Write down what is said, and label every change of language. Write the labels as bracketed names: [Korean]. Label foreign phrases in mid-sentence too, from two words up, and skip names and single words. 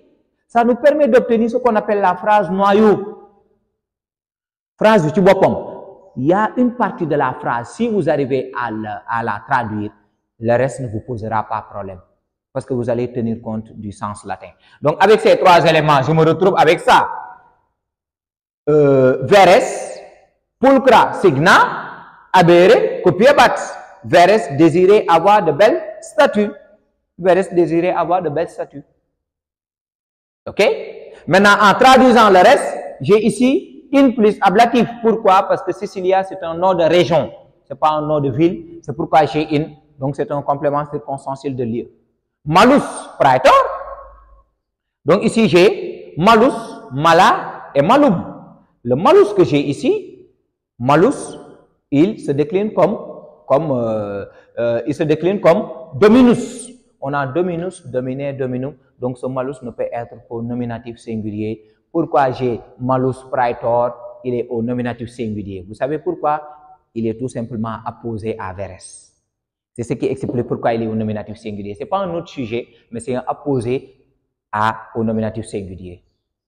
[French] Ça nous permet d'obtenir ce qu'on appelle la phrase noyau. Phrase du tubopom. Il y a une partie de la phrase, si vous arrivez à la traduire, le reste ne vous posera pas problème. Parce que vous allez tenir compte du sens latin. Donc, avec ces 3 éléments, je me retrouve avec ça. [Latin] Veres, pulchra signa, abere, cupiebat. [French] Veres, désirer avoir de belles statues. Veres, désirer avoir de belles statues. Ok? Maintenant, en traduisant le reste, j'ai ici in plus ablatif. Pourquoi? Parce que Sicilia, c'est un nom de région. Ce n'est pas un nom de ville. C'est pourquoi j'ai in. Donc, c'est un complément circonstanciel de lieu. [Latin] Malus praetor. [French] Donc, ici, j'ai malus, mala et malum. Le malus que j'ai ici, malus, il se décline comme dominus. On a [Latin] dominus, dominé, dominum. [French] Donc, ce malus ne peut être qu'au nominatif singulier. Pourquoi j'ai [Latin] malus praetor? [French] Il est au nominatif singulier. Vous savez pourquoi? Il est tout simplement apposé à veres. C'est ce qui explique pourquoi il est au nominatif singulier. Ce n'est pas un autre sujet, mais c'est un apposé au nominatif singulier.